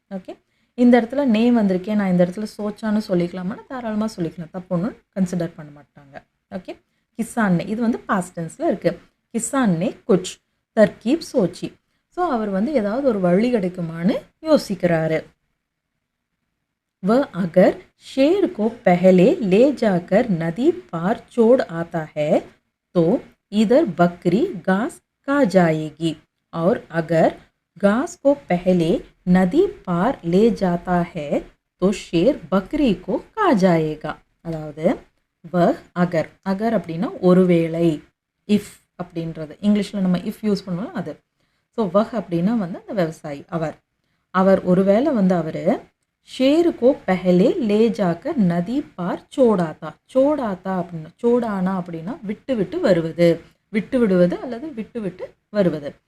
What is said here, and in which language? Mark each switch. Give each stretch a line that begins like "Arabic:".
Tamil: Okay, இந்த இடத்துல நே வந்திருக்கேன், நான் இந்த இடத்துல சோச்சான்னு சொல்லிக்கலாமான்னு தாராளமாக சொல்லிக்கலாம், தப்பு ஒன்றும் கன்சிடர் பண்ண மாட்டாங்க. ஓகே, கிசான்னே இது வந்து பாஸ்ட் டென்ஸில் இருக்குது.
Hindi: கிசான்னே குச் தர்கீப் சோச்சி.
Tamil: ஸோ அவர் வந்து ஏதாவது ஒரு வழி கிடைக்குமான்னு யோசிக்கிறாரு.
Hindi: वह अगर शेर को पहले ले जाकर नदी पार छोड़ आता है तो इधर बकरी घास खा जाएगी और अगर घास को पहले नदी पार ले जाता है तो शेर बकरी को खा जाएगा.
Tamil: அதாவது
Hindi: वह अगर अगर
Tamil: அப்படின்னா ஒருவேளை, இஃப் அப்படின்றது இங்கிலீஷில் நம்ம இஃப் யூஸ் பண்ணுவோம் அது. ஸோ वह அப்படின்னா வந்து அந்த விவசாயி அவர் ஒருவேளை வந்து அவர்
Hindi: शेर को पहले ले जाकर नदी पार छोड़ाता
Tamil: அப்படின்னா சோடானா அப்படின்னா விட்டு விட்டு வருவது, விட்டு விடுவது அல்லது விட்டு விட்டு வருவது.